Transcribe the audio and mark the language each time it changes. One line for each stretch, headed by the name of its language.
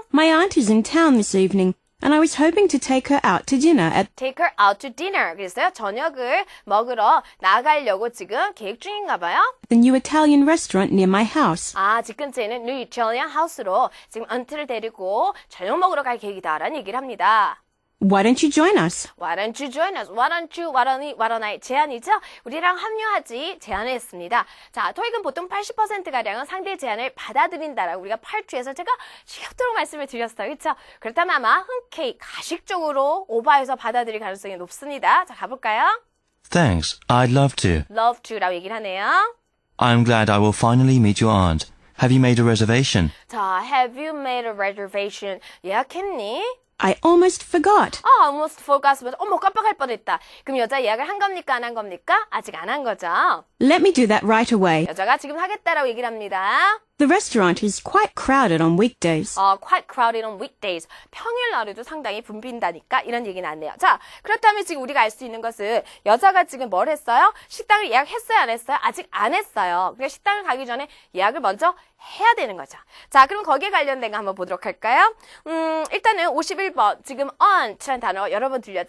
English: My aunt is in town this evening, and I was hoping to take her out to dinner at... Take her out to dinner.
Korean: 그랬어요. 저녁을 먹으러 나가려고 지금 계획 중인가 봐요.
English: the new Italian restaurant near my house.
Korean: 집 근처에 있는 New Italian House로 지금 aunt를 데리고 저녁 먹으러 갈 계획이다라는 얘기를 합니다.
English: Why don't you join us? Why don't you join us? Why don't I?
Korean: 제안이죠? 우리랑 합류하지 제안을 했습니다. 자, 토익은 보통 80%가량은 상대의 제안을 받아들인다라고 우리가 8주에서 제가 지겹도록 말씀을 드렸어요. 그렇죠? 그렇다면 아마 흔쾌히 가식적으로 오버해서 받아들일 가능성이 높습니다. 자, 가볼까요?
English: Thanks, I'd love to. Love to
Korean: 라고 얘기를 하네요.
English: I'm glad I will finally meet your aunt. Have you made a reservation? 자, have you made a reservation?
Korean: 예약했니?
English: I almost forgot. almost forgot.
Korean: 어머, 깜빡할 뻔했다. 그럼 여자 예약을 한 겁니까? 안 한 겁니까? 아직 안 한 거죠?
English: Let me do that right away.
Korean: 여자가 지금 하겠다라고 얘기를 합니다.
English: The restaurant is quite crowded on weekdays. Quite crowded on weekdays.
Korean: 평일 날에도 상당히 붐빈다니까 이런 얘기는 안 해요. 자, 그렇다면 지금 우리가 알 수 있는 것은 여자가 지금 뭘 했어요? 식당을 예약했어요? 안 했어요? 아직 안 했어요. 그러니까 식당을 가기 전에 예약을 먼저 해야 되는 거죠. 자, 그럼 거기에 관련된 거 한번 보도록 할까요? 일단은 51번 지금 aunt라는 단어 여러 번 들렸죠?